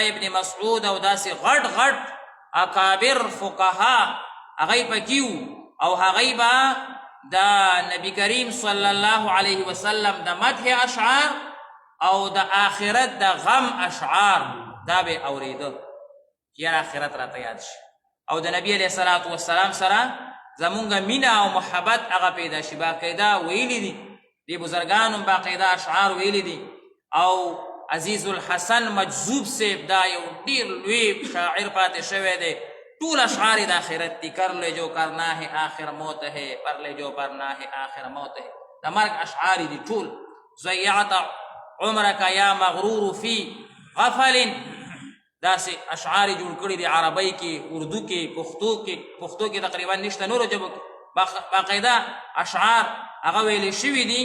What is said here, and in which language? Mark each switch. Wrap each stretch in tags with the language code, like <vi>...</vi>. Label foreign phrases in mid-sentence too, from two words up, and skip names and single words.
<ps>ابن مسعود او داسې غټ غټ اکابر فقها هغوی پکې وو او هغوی به د نبی کریم</ps> <ar>صلی الله علیه وسلم</ar> <ps>د مدح اشعار او د آخرت د غم اشعار دا به اورېده چې یاره آخرت راته یاد شي او د نبی</ps> <ar>علیه الصلاة والسلام</ar> <ps>سره زمونږ مینه او محبت هغه پیدا شي. باقاعده ویلي دي، دې بزرګانو باقاعده اشعار ویلي دي. او عزیز الحسن مجذوب صاحب دا یو ډېر لوی شاعر پاتې شوی دی، ټول اشعار د آخرت دي.</ps> <ur>کر لے جو کرنا ہے آخر موت ہے، پر لے جو پرنا ہے آخر موت ہے.</ur> <ps>د مرګ اشعار دي ټول.</ps> <ar>ضیعت عمرک یا مغرور فی غفل،</ar> <ps>داسې اشعار جوړ کړي دي عربی کې، اردو کې، پښتو کې تقریبا نشته، نورو ژبو کې باقاعده اشعار هغه ویلې شوي دي.</ps>